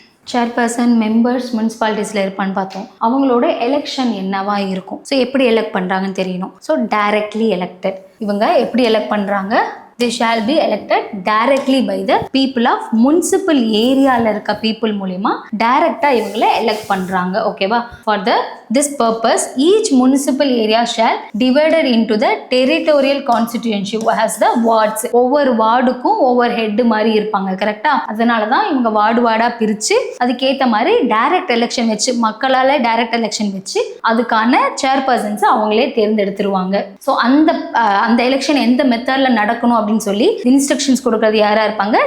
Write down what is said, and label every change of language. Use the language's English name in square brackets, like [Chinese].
[Tamil] Chairperson members முனிசிபாலிட்டிஸில் இருப்பான்னு பார்த்தோம். அவங்களோட எலெக்ஷன் என்னவா இருக்கும், ஸோ எப்படி எலெக்ட் பண்ணுறாங்கன்னு தெரியணும். So directly elected. இவங்க எப்படி எலெக்ட் பண்ணுறாங்க, [English] they shall be elected directly by the people of municipal [Tamil] ஏரியாவில் இருக்க பீப்புள் மூலிமா டைரக்டாக இவங்களை எலெக்ட் பண்ணுறாங்க. ஓகேவா? For the [English] this purpose each municipal area shall divided into the territorial constituency as the wards. [Tamil] ஒவ்வொரு வார்டுக்கும் ஒவ்வொரு ஹெட் மாதிரி இருப்பாங்க, கரெக்டா? அதனால தான் இவங்க வார்டா பிரிச்சு அதுக்கேற்ற மாதிரி டைரக்ட் எலெக்ஷன் வச்சு, மக்களால டைரக்ட் எலெக்ஷன் வச்சு அதுக்கான சேர்பர்சன்ஸ் அவங்களே தேர்ந்தெடுத்துருவாங்க. ஸோ அந்த எலெக்ஷன் எந்த மெத்தட்ல நடக்கணும் அப்படின்னு சொல்லி இன்ஸ்ட்ரக்ஷன்ஸ் கொடுக்கறது யாரா இருப்பாங்க?